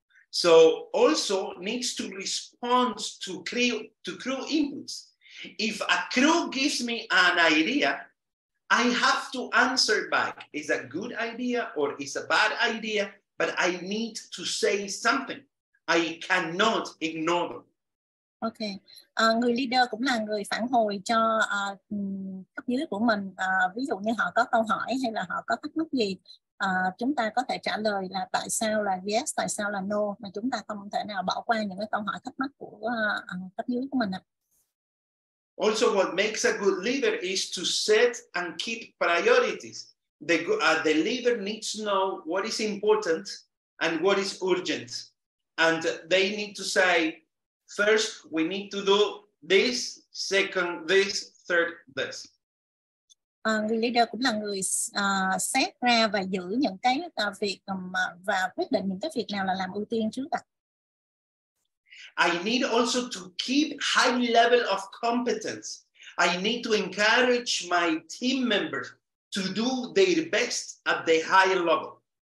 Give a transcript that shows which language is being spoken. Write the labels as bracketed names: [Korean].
[English] So also needs to respond to crew inputs. If a crew gives me an idea, I have to answer back. Is a good idea or is a bad idea? But I need to say something. I cannot ignore them. Okay. [Vietnamese] Người leader cũng là người phản hồi cho cấp dưới của mình. Ví dụ như họ có câu hỏi hay là họ có thắc mắc gì, chúng ta có thể trả lời là tại sao là yes, tại sao là no, mà chúng ta không thể nào bỏ qua những cái câu hỏi thắc mắc của cấp dưới của mình. [English] Also, what makes a good leader is to set and keep priorities. The leader needs to know what is important and what is urgent. And they need to say, first, we need to do this, second, this, third, this. [Vietnamese] Người leader cũng là người xét ra và giữ những cái việc và quyết định những cái việc nào là làm ưu tiên trước. [English] I need also to keep high level of competence. I need to encourage my team members to do their best at the higher level.